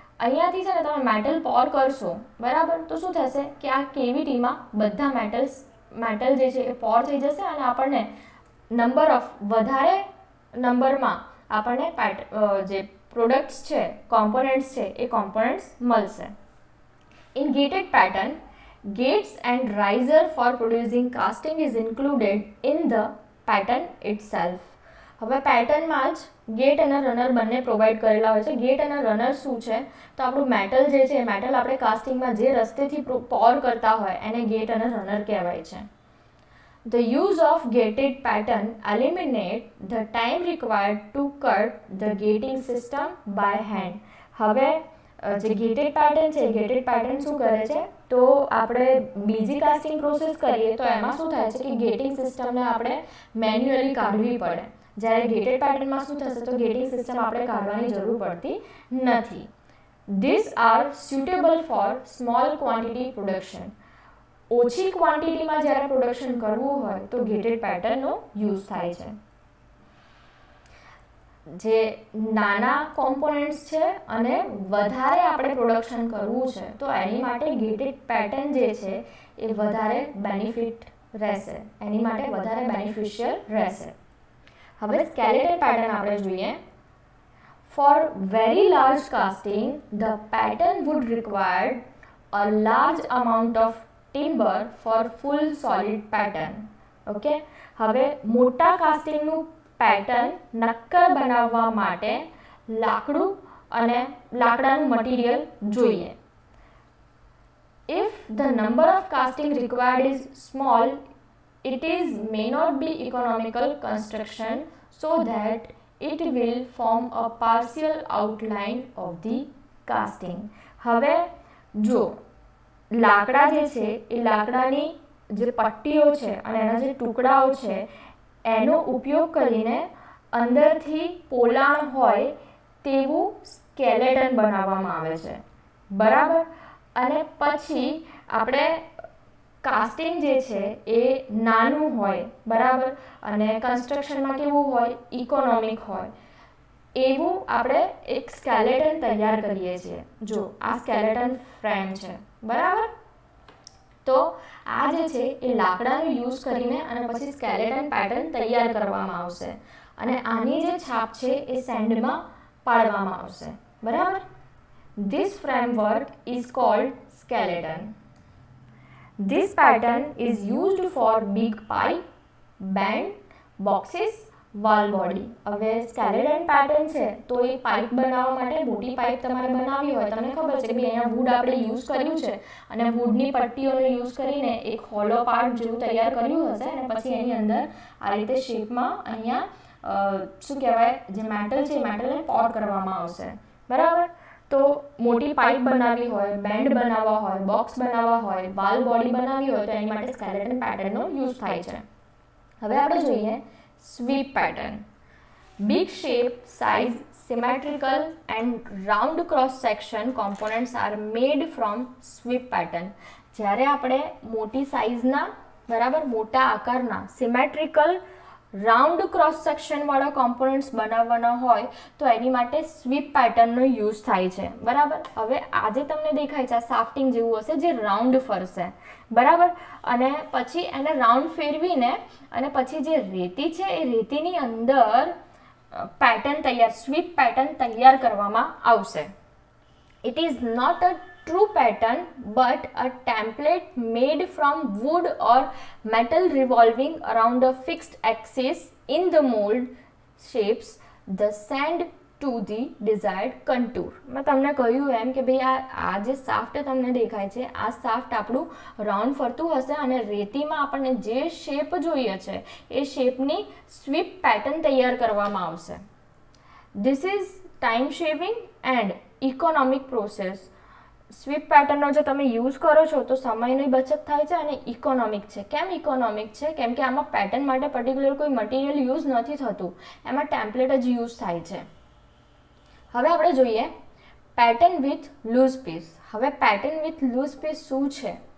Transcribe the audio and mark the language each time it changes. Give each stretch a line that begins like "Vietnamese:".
Gujarati: અહીંયાથી છે ને તમે મેટલ પોર કરશો, બરાબર, તો શું થશે કે આ કેવિટીમાં બધા મેટલ જે છે એ પોર થઈ જશે અને આપણને વધારે નંબરમાં આપણને જે પ્રોડક્ટ્સ છે, કોમ્પોનન્ટ્સ છે, એ કોમ્પોનન્ટ્સ મળશે.
English: In gated pattern, gates and riser for producing casting is included in the pattern itself.
Gujarati: હવે પેટર્નમાં જ ગેટ અને રનર બંને પ્રોવાઈડ કરેલા હોય છે. ગેટ અને રનર શું છે? તો આપણું મેટલ જે છે, મેટલ આપણે કાસ્ટિંગમાં જે રસ્તેથી પોર કરતા હોય એને ગેટ અને રનર કહેવાય છે.
English: The use of gated pattern eliminate the time required to cut the gating system by hand.
Gujarati: હવે જે ગેટેડ પેટર્ન છે, ગેટેડ પેટર્ન શું કરે છે? તો આપણે બીજી કાસ્ટિંગ પ્રોસેસ કરીએ તો એમાં શું થાય છે કે ગેટિંગ સિસ્ટમને આપણે મેન્યુઅલી કાઢવી પડે. જ્યારે ગેટેડ પેટર્નમાં શું થશે? તો ગેટિંગ સિસ્ટમ આપણે કાઢવાની જરૂર પડતી નથી.
English: These are suitable for small quantity production.
Gujarati: ઓછી ક્વોન્ટિટીમાં જ્યારે પ્રોડક્શન કરવું હોય તો ગેટેડ પેટર્નનો યુઝ થાય છે. જે નાના કોમ્પોનન્ટ્સ છે અને વધારે આપણે પ્રોડક્શન કરવું છે તો એની માટે ગેટેડ પેટર્ન જે છે એ વધારે બેનિફિટ રહેશે, એની માટે વધારે બેનિફિશિયલ રહેશે. હવે સ્કેલેટન પેટર્ન આપણે જોઈએ.
English: For very large casting, the pattern would require a large amount of timber for full solid pattern.
Gujarati: Okay, હવે મોટા કાસ્ટિંગનું પેટર્ન નક્કર બનાવવા માટે લાકડું અને લાકડાનું મટીરિયલ જોઈએ.
English: If the number of casting required is small, it may not be economical construction so that it will form a partial outline of the casting.
Gujarati: હવે જો લાકડા જે છે એ લાકડાની જે પટ્ટીઓ છે અને એના જે ટુકડાઓ છે એનો ઉપયોગ કરીને અંદરથી પોલાણ હોય તેવું સ્કેલેટન બનાવવામાં આવે છે. બરાબર, અને પછી આપણે કાસ્ટિંગ જે છે એ નાનું હોય, બરાબર, અને કન્સ્ટ્રક્શનમાં કેવું હોય? ઇકોનોમિક હોય. એવું આપણે એક સ્કેલેટન તૈયાર કરીએ છીએ. જો આ સ્કેલેટન ફ્રેમ છે, બરાબર, તો આ જે છે એ લાકડાનો યુઝ કરીને અને પછી સ્કેલેટન પેટર્ન તૈયાર કરવામાં આવશે અને આની જે છાપ છે એ સેન્ડમાં પાડવામાં આવશે.
English: બરાબર, This framework is called skeleton. This pattern is used for big pipe, band, boxes, wall body.
Gujarati: હવે સ્કેલેટન પેટર્ન છે તો એ પાઇપ બનાવવા માટે મોટી પાઇપ તમારે બનાવવી હોય, તમને ખબર છે કે ભાઈ અહીંયા વુડ આપણે યુઝ કર્યું છે અને વુડની પટ્ટીઓનો યુઝ કરીને એક હોલો પાર્ટ જેવું તૈયાર કર્યું હશે અને પછી એની અંદર આ રીતે શેપમાં અહીંયા શું કહેવાય જે મેટલ છે એ મેટલને પોર કરવામાં આવશે. બરાબર, તો મોટી પાઇપ બનાવવી હોય, બેન્ડ બનાવવા હોય, બોક્સ બનાવવા હોય, વાલ બોડી બનાવવી હોય તો એની માટે સ્કેલેટન પેટર્નનો યુઝ થાય છે. હવે આપણે જોઈએ
English: sweep pattern. Big shape, size, symmetrical and round cross section components are made from sweep pattern.
Gujarati: જ્યારે આપણે મોટી સાઇઝના બરાબર મોટા આકારના સિમેટ્રિકલ રાઉન્ડ ક્રોસ સેક્શનવાળા કોમ્પોનન્ટ્સ બનાવવાના હોય તો એની માટે સ્વીપ પેટર્નનો યુઝ થાય છે બરાબર. હવે આજે તમને દેખાય છે આ સાફ્ટિંગ જેવું હશે જે રાઉન્ડ ફરશે બરાબર, અને પછી એને રાઉન્ડ ફેરવીને અને પછી જે રેતી છે એ રેતીની અંદર પેટર્ન તૈયાર સ્વીપ પેટર્ન તૈયાર કરવામાં આવશે.
English: It is not a true pattern but a template made from wood or metal revolving around a fixed axis in the mold shapes the sand to the desired contour.
Gujarati: મેં તમને કહ્યું એમ કે ભાઈ આ જે સાફ્ટ તમને દેખાય છે આ સાફ્ટ આપણું રાઉન્ડ ફરતું હશે અને રેતીમાં આપણને જે શેપ જોઈએ છે એ શેપની સ્વીપ પેટર્ન તૈયાર કરવામાં આવશે.
English: This is time saving and economic process.
Gujarati: Sweep પેટર્નનો જો તમે યુઝ કરો છો તો સમયની બચત થાય છે અને ઇકોનોમિક છે. કેમ ઇકોનોમિક છે? કેમ કે આમાં પેટર્ન માટે પર્ટિક્યુલર કોઈ મટીરિયલ યુઝ નથી થતું, એમાં ટેમ્પલેટ જ યુઝ થાય છે. હવે આપણે જોઈએ પેટર્ન વિથ લૂઝ પીસ. હવે પેટર્ન વિથ લૂઝ પીસ શું છે?